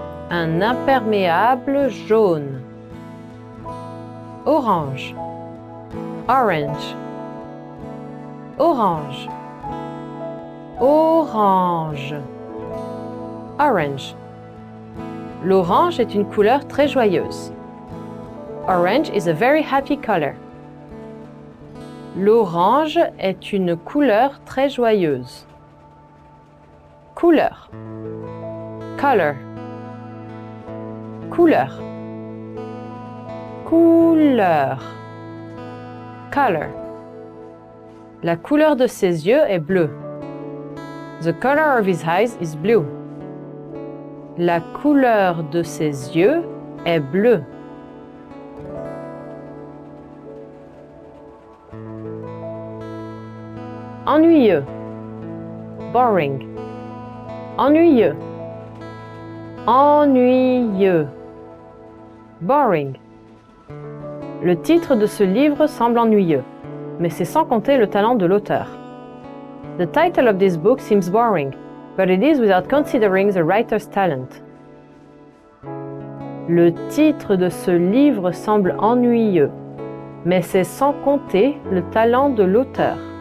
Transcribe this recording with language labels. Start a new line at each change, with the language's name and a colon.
French: Un imperméable jaune. Orange. Orange. Orange. Orange. Orange. L'orange est une couleur très joyeuse.
English: Orange is a very happy color.
French: L'orange est une couleur très joyeuse. Couleur. Color. Couleur. Couleur. Color. La couleur de ses yeux est bleue.
English: The color of his eyes is blue.
French: La couleur de ses yeux est bleue. Ennuyeux. Boring. Ennuyeux. Ennuyeux. Boring. Le titre de ce livre semble ennuyeux, mais c'est sans compter le talent de l'auteur.
English: The title of this book seems boring, but it is without considering the writer's talent.
French: Le titre de ce livre semble ennuyeux, mais c'est sans compter le talent de l'auteur.